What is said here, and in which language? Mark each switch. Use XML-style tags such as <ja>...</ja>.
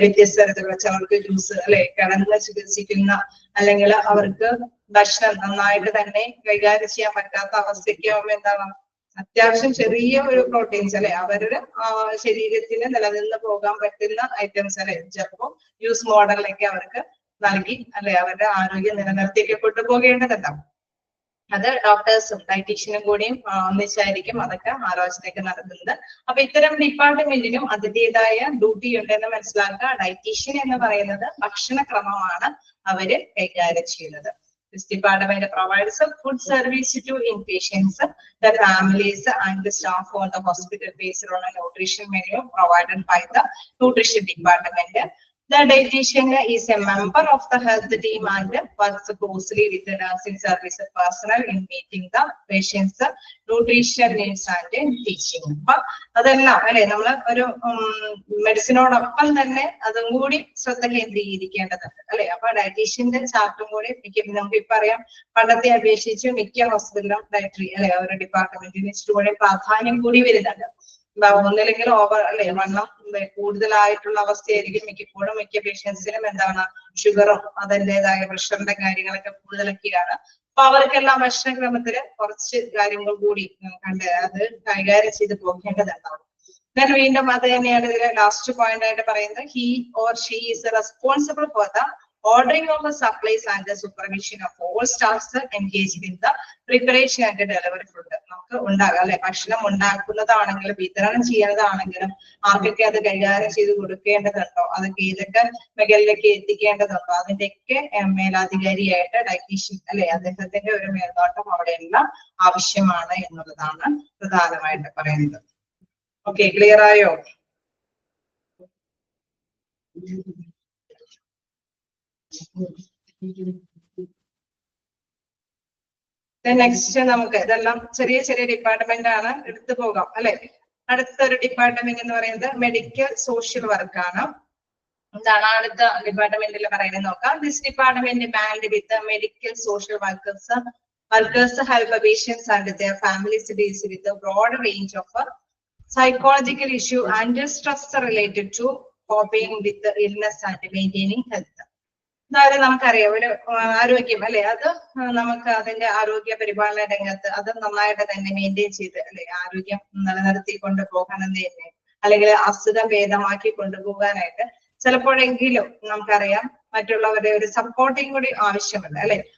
<ml>വ്യത്യസ്ത തരത്തിലുള്ള ചിലർക്ക് ജ്യൂസ് അല്ലെ കിടന്ന് ചികിത്സിക്കുന്ന അല്ലെങ്കിൽ അവർക്ക് ഭക്ഷണം നന്നായിട്ട് തന്നെ കൈകാര്യം ചെയ്യാൻ പറ്റാത്ത അവസ്ഥയ്ക്ക് എന്താണ് അത്യാവശ്യം ചെറിയ ഒരു പ്രോട്ടീൻസ് അല്ലെ അവരുടെ ശരീരത്തിന് നിലനിന്ന് പോകാൻ പറ്റുന്ന ഐറ്റംസ് അല്ലെ ചിലപ്പോൾ ജ്യൂസ് മോഡലിലേക്ക് അവർക്ക് നൽകി അല്ലെ അവരുടെ ആരോഗ്യം നിലനിർത്തിയൊക്കെ കൊണ്ടുപോകേണ്ടതുണ്ടാവും. അത് ഡോക്ടേഴ്സും ഡയറ്റീഷ്യനും കൂടിയും ഒന്നിച്ചായിരിക്കും അതൊക്കെ ആലോചനയൊക്കെ നടത്തുന്നത്. അപ്പൊ ഇത്തരം ഡിപ്പാർട്ട്മെന്റിനും അതിൻ്റെതായ ഡ്യൂട്ടി ഉണ്ടെന്ന് മനസ്സിലാക്കുക. ഡയറ്റീഷ്യൻ എന്ന് പറയുന്നത് ഭക്ഷണക്രമമാണ് അവര് കൈകാര്യം ചെയ്യുന്നത്.</ml> <en>This department provides a food service to inpatients, the families and the staff on the hospital based on a nutrition menu provided by the nutrition department. The dietitian is a member of the health team and works closely with the nursing service personnel in meeting the patients' nutrition needs and teaching.</en> <ml>But അതെല്ലാം അല്ലെ നമ്മൾ ഒരു മെഡിസിനോടൊപ്പം തന്നെ അതും കൂടി ശ്രദ്ധ കേന്ദ്രീകരിക്കേണ്ടതുണ്ട് അല്ലെ. അപ്പൊ ഡയറ്റീഷ്യന്റെ ചാർട്ടും കൂടി നമുക്ക് ഇപ്പൊ അറിയാം പണ്ടത്തെ അപേക്ഷിച്ച് മിക്ക ഹോസ്പിറ്റലും ഡയറ്ററി അല്ലെ ഒരു ഡിപ്പാർട്ട്മെന്റിന് ഇച്ചിരി കൂടി പ്രാധാന്യം കൂടി വരുന്നുണ്ട്. ഒന്നില്ലെങ്കിൽ ഓവർ അല്ലെ വണ്ണം കൂടുതലായിട്ടുള്ള അവസ്ഥയായിരിക്കും മിക്കപ്പോഴും മിക്ക പേഷ്യൻസിനും എന്താണ് ഷുഗറും അതിൻ്റെതായ പ്രഷറിന്റെ കാര്യങ്ങളൊക്കെ കൂടുതലൊക്കെയാണ്. അപ്പൊ അവർക്കെല്ലാം ഭക്ഷണക്രമത്തില് കുറച്ച് കാര്യങ്ങൾ കൂടി കണ്ട് അത് കൈകാര്യം ചെയ്ത് പോകേണ്ടതുണ്ടാവും. then വീണ്ടും അത് തന്നെയാണ് ഇതിലെ ലാസ്റ്റ് പോയിന്റ് ആയിട്ട് പറയുന്നത്.</ml> <en>he or she is responsible for the ordering of the supplies and the supervision of all staffs engaged in the preparation and delivery food.</en> <ml>നമുക്ക് ഉണ്ടാകാം അല്ലെ ഭക്ഷണം ഉണ്ടാക്കുന്നതാണെങ്കിലും വിതരണം ചെയ്യുന്നതാണെങ്കിലും ആർക്കൊക്കെ അത് കൈകാര്യം ചെയ്ത് കൊടുക്കേണ്ടതുണ്ടോ അതൊക്കെ ഏതൊക്കെ മേഖലയിലേക്ക് എത്തിക്കേണ്ടതുണ്ടോ അതിന്റെയൊക്കെ മേലാധികാരിയായിട്ട് ഡയറ്റീഷ്യൻ അല്ലെ അദ്ദേഹത്തിന്റെ ഒരു മേൽനോട്ടം അവിടെയെല്ലാം ആവശ്യമാണ് എന്നുള്ളതാണ് പ്രധാനമായിട്ട് പറയുന്നത്. ഓക്കെ, ക്ലിയർ ആയോ? നെക്സ്റ്റ് നമുക്ക് ഇതെല്ലാം ചെറിയ ചെറിയ ഡിപ്പാർട്ട്മെന്റ് ആണ്, എടുത്തു പോകാം അല്ലെ. അടുത്തൊരു ഡിപ്പാർട്ട്മെന്റ് എന്ന് പറയുന്നത് മെഡിക്കൽ സോഷ്യൽ വർക്കാണ്. എന്താണ് അടുത്ത ഡിപ്പാർട്ട്മെന്റിൽ പറയുന്നത് നോക്കാം.</ml> <en>This department band with medical social workers help patients and their families deals with a broad range of psychological issue and stress related to coping with the illness and maintaining health.</en> <ml>അതായത് നമുക്കറിയാം ഒരു ആരോഗ്യം അല്ലെ, അത് നമുക്ക് അതിന്റെ ആരോഗ്യ പരിപാലന രംഗത്ത് അത് നന്നായിട്ട് തന്നെ മെയിൻറ്റെയിൻ ചെയ്ത് അല്ലെ ആരോഗ്യം നിലനിർത്തി കൊണ്ടുപോകണമെന്ന് തന്നെ, അല്ലെങ്കിൽ അസുഖം ഭേദമാക്കി കൊണ്ടുപോകാനായിട്ട് ചിലപ്പോഴെങ്കിലും നമുക്കറിയാം മറ്റുള്ളവരുടെ ഒരു സപ്പോർട്ടിങ് കൂടി ആവശ്യമുണ്ട് അല്ലെ.</ml>